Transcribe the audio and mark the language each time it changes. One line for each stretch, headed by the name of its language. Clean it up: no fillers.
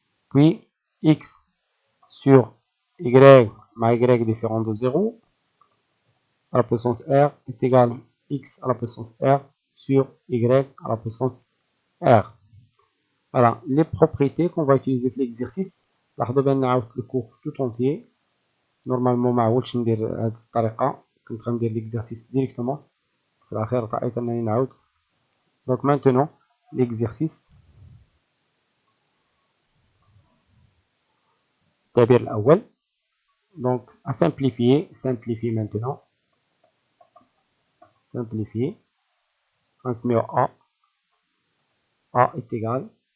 French: Puis x sur y, ma y différent de 0, à la puissance r est égal x à la puissance r sur y à la puissance r. Voilà les propriétés qu'on va utiliser dans l'exercice.
Arabic: لاحظوا بان نعاود
French: le cours tout entier.
Arabic: Normalement ما عاودش ندير هذه الطريقة, كنت غندير
French: l'exercice directement.
Arabic: في الأخير رأيت أنني نعاود.
French: Donc maintenant l'exercice.
Arabic: التعبير الأول.
French: Donc à simplifier maintenant. Simplifier. نسميو A. A est égal.